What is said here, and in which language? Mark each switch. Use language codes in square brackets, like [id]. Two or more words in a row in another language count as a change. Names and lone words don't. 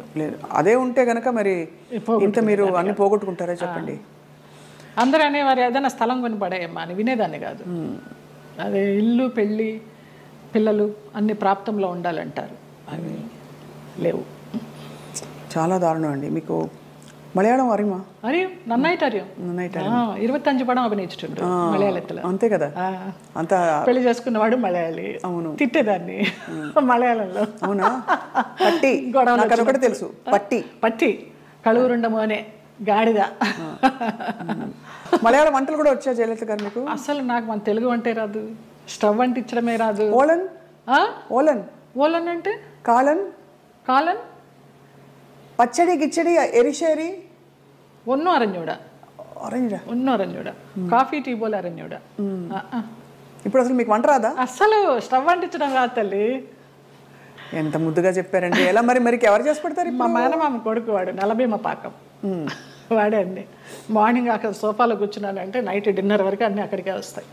[te] అదే ఉంటే కనుక మరి ఇంత మీరు అన్ని పోగొట్టుకుంటారా చెప్పండి. అందరూ అనేవారు ఏదైనా స్థలం కొని పడేయమ్మా అని, వినేదాన్ని కాదు. అదే ఇల్లు, పెళ్ళి, పిల్లలు అన్ని ప్రాప్తంలో ఉండాలంటారు, అవి లేవు. చాలా దారుణం అండి. మీకు [ml] മലയാളം അറിയുമോ? അറിയും, നന്നായിട്ട് അറിയും. 25 പടം അഭിനയിച്ചുണ്ട് మలయాళത്തിൽ. [te] అంతే కదా, అంత పెళ్లి చేసుకున్నవాడు మలయాళి. అవును, తిట్టేదాన్ని మలయాళంలో. అవునా? పట్టి గొడవలు ఒకటి తెలుసు, పట్టి [ml] പട്ടി കഴുവേറീടെ മോനേ గాడిద. [te] మలయాళ వంటలు కూడా వచ్చా జయలలిత గారు మీకు? అసలు నాకు మన తెలుగు వంటే రాదు, స్టవ్ అంటించడమే రాదు. ఓలన్ ఓలన్ ఓలన్ అంటే కాలన్ కాలన్ [ml] പച്ചടി കിച്ചടി എരിശ്ശേരി ഒന്നും അറിഞ്ഞൂടാ. ഒന്നും അറിഞ്ഞൂടാ. [en] coffee tea [ml] పోలే അറിഞ്ഞൂടാ. [te] ఇప్పుడు అసలు మీకు వంట రాదా? అసలు స్టవ్ అంటించడం రాదు తల్లి. ఎంత ముద్దుగా చెప్పారండి. ఎలా మరి మరి ఎవరు చేసి పెడతారు? మా మేనమామ కొడుకు వాడు, నలభీమ పాకం వాడే అన్ని. మార్నింగ్ అక్కడ సోఫాలో కూర్చున్నానంటే [en] night dinner [te] వరకు అన్నీ అక్కడికే వస్తాయి.